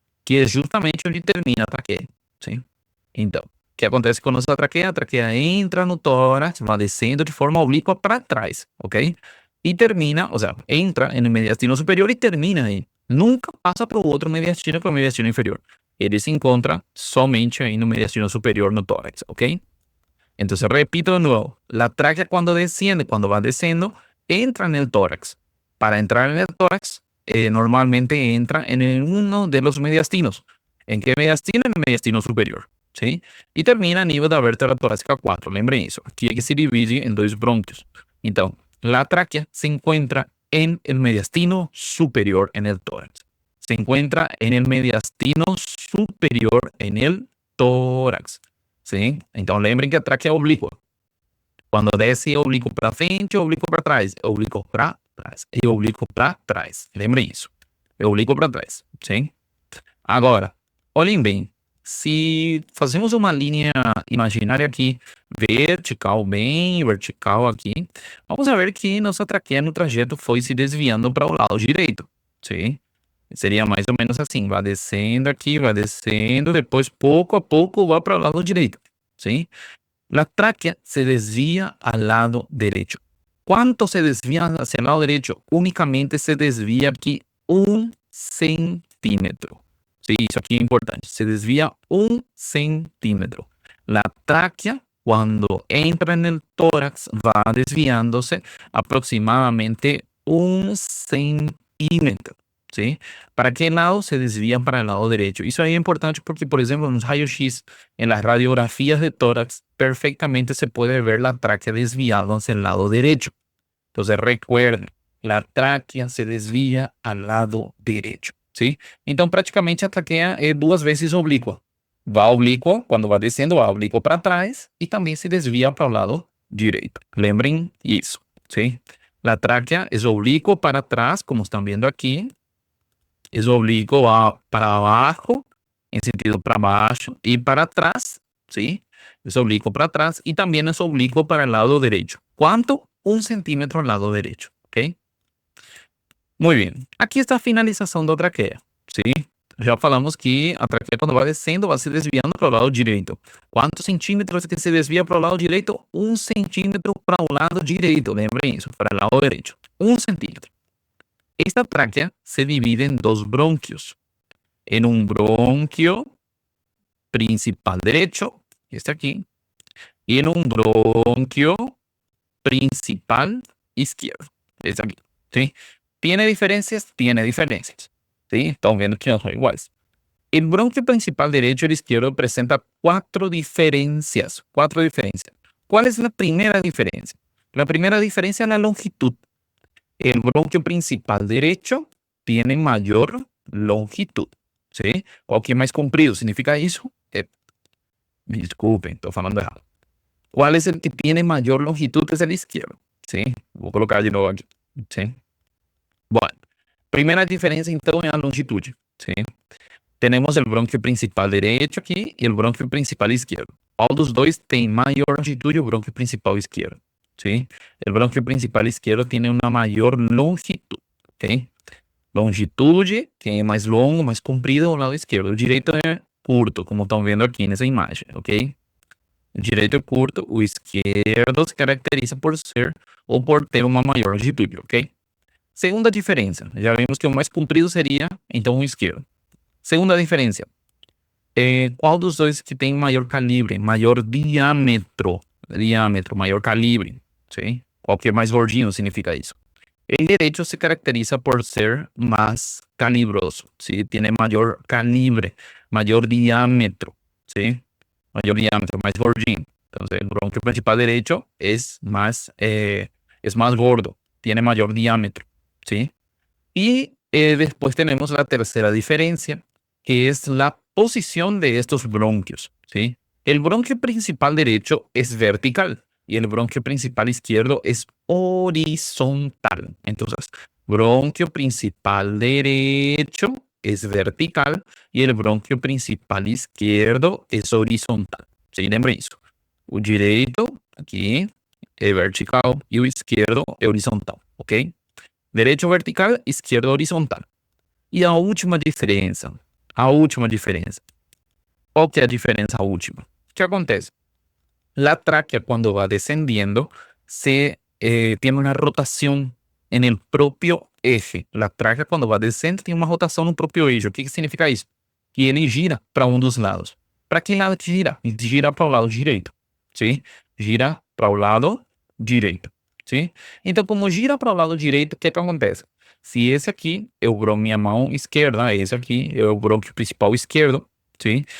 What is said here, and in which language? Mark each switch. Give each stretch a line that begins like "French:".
Portuguese: Que é justamente onde termina a traqueia, sim? Então, o que acontece com a nossa traqueia? A traqueia entra no tórax, vai descendo de forma oblíqua para trás, ok? E termina, ou seja, entra no mediastino superior e termina aí. Nunca passa para o outro mediastino, que é o mediastino inferior. Ele se encontra somente aí no mediastino superior, no tórax, ok?
Spanish: Entonces, repito de nuevo, la tráquea cuando desciende, cuando va descendiendo, entra en el tórax. Para entrar en el tórax, normalmente entra en uno de los mediastinos. ¿En qué mediastino? En el mediastino superior, ¿sí?
Portuguese: Y termina a nível da vértebra torácica 4, lembrem isso. Aqui é que se divide em dois brônquios.
Spanish: Então, la tráquea se encuentra en el mediastino superior en el tórax. Se encuentra en el mediastino superior en el tórax.
Portuguese: Sim? Então lembrem que a tráquea é oblíqua. Quando desce é oblíquo para frente, é oblíquo para trás, é oblíquo para trás, é oblíquo para trás. Lembrem isso. É oblíquo para trás, sim? Agora, olhem bem. Se fazemos uma linha imaginária aqui, vertical, bem vertical aqui, vamos ver que nossa traqueia no trajeto foi se desviando para o lado direito, sim? Seria mais ou menos assim, vai descendo aqui, vai descendo, depois pouco a pouco vai para o lado direito, ¿sí?
Spanish: La tráquea se desvía al lado derecho. ¿Cuánto se desvía hacia el lado derecho? Únicamente se desvía aquí 1 centímetro.
Portuguese: Sí, isso aqui é importante.
Spanish: Se desvía 1 centímetro. La tráquea, cuando entra en el tórax, va desviándose aproximadamente 1 centímetro. ¿Sí? ¿Para qué lado se desvía? Para el lado derecho.
Portuguese: Isso aí é importante porque,
Spanish: por ejemplo, en los rayos-x, en las radiografías de tórax, perfectamente se puede ver la tráquea desviada hacia el lado derecho. Entonces, recuerden, la tráquea se desvía al lado derecho, ¿sí?
Portuguese: Então, praticamente, a traqueia é 2 vezes oblíqua. Vai oblíqua, quando vai descendo, vai oblíqua para trás e também se desvia para o lado direito. Lembrem isso, ¿sí?
Spanish: La tráquea es oblicuo para atrás, como están viendo aquí. Es oblíquo para abajo, en sentido
Portuguese: para baixo,
Spanish: y para atrás, ¿sí? Es oblíquo para atrás y también es oblíquo para el lado derecho. ¿Cuánto? 1 centímetro al lado derecho, ¿ok? Muy bien.
Portuguese: Aquí está a finalização da traqueia, ¿sí? Já falamos que a traqueia, quando vai descendo, vai se desviando para o lado direito. Quantos centímetros que se desvia para o lado direito? 1 centímetro para o lado direito. Lembrem isso, para o lado direito.
Spanish: 1 centímetro. Esta tráquea se divide en 2 bronquios. En un bronquio principal derecho, este aquí, y en un bronquio principal izquierdo. Es aquí, ¿sí? ¿Tiene diferencias? Tiene diferencias, ¿sí? Estamos viendo que no son iguales. El bronquio principal derecho y izquierdo presenta cuatro diferencias. Cuatro diferencias. ¿Cuál es la primera diferencia? La primera diferencia es la longitud. El bronquio principal derecho tiene mayor longitud, ¿sí? ¿Cuál que es más comprido? ¿Significa eso? Me disculpen, estoy hablando errado. ¿Cuál es el que tiene mayor longitud? Es el izquierdo, ¿sí? Voy a colocar de nuevo aquí, ¿sí? Bueno, primera diferencia
Portuguese: então é a longitude, ¿sí? Temos o bronquio principal direito aqui e o bronquio principal esquerdo. Qual dos dois tem maior longitude? O bronquio principal esquerdo, ¿sí? O bronquio principal esquerdo tem uma maior longitud, ¿ok? Longitude, que é mais longo, mais comprido ao lado esquerdo. O direito é curto, como estão vendo aqui nessa imagem, ok? O direito é curto, o esquerdo se caracteriza por ser ou por ter uma maior longitude, ok? Segunda diferença, já vimos que o mais comprido seria, então, o esquerdo. Segunda diferença, qual dos dois que tem maior calibre, maior diâmetro, maior calibre, sim? Qual que é mais gordinho significa isso?
Spanish: El derecho se caracteriza por ser más calibroso, ¿sí? Tiene mayor calibre, mayor diámetro, ¿sí? Mayor diámetro, más gordinho. Entonces, el bronquio principal derecho es más gordo, tiene mayor diámetro, ¿sí? Y después tenemos la tercera diferencia, que es la posición de estos bronquios, ¿sí? El bronquio principal derecho es vertical y el bronquio principal izquierdo es horizontal. Entonces, bronquio principal derecho es vertical y el bronquio principal izquierdo es horizontal.
Portuguese: ¿Sí? Lembrem isso. O direito, aqui, é vertical e o esquerdo é horizontal, ok? Direito vertical, esquerdo horizontal. E a última diferença. Qual que é a diferença última? O que acontece?
Spanish: La tráquea cuando va descendiendo tiene una rotación en el propio eje. La tráquea cuando va descendo tiene una rotación en el propio eje.
Portuguese: O que significa isso? Que ele gira para um dos lados. Para que lado que gira? Gira para o lado direito, sim? Gira para o lado direito, sim? Então, como gira para o lado direito, o que acontece? Se esse aqui é minha mão esquerda, esse aqui é o bronquio principal esquerdo, sim?